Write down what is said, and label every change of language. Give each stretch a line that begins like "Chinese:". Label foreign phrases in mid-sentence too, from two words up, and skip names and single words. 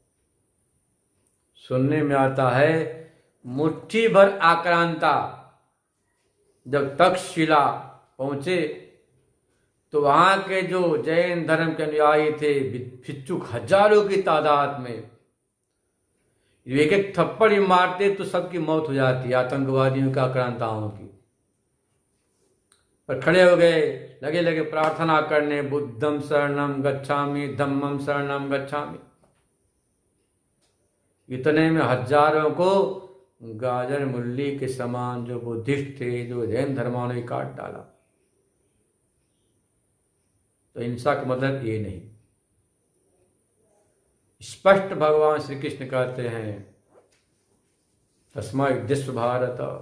Hindi: सुनने में आता है मुट्ठी भर आक्रांता जब तक्षशिला पहुंचे तो वहां के जो जैन धर्म के अनुयायी थे, भिक्षुक हजारों की तादाद में, एक एक थप्पड़ ही मारते तो सबकी मौत हो जाती, आतंकवादियों का, आक्रांताओं की। पर खड़े हो गए, लगे प्रार्थना करने,
Pali: बुद्धम शरणम गच्छामि, धम्मम शरणम गच्छामि।
Hindi: इतने में हजारों को गाजर मुल्ली के समान जो बुद्धिस्ट थे, जो जैन धर्मावलंबी ने काट डाला। तो हिंसा का मतलब ये नहीं। स्पष्ट भगवान श्री कृष्ण कहते हैं
Sanskrit: तस्मै विद्यस्व भारत।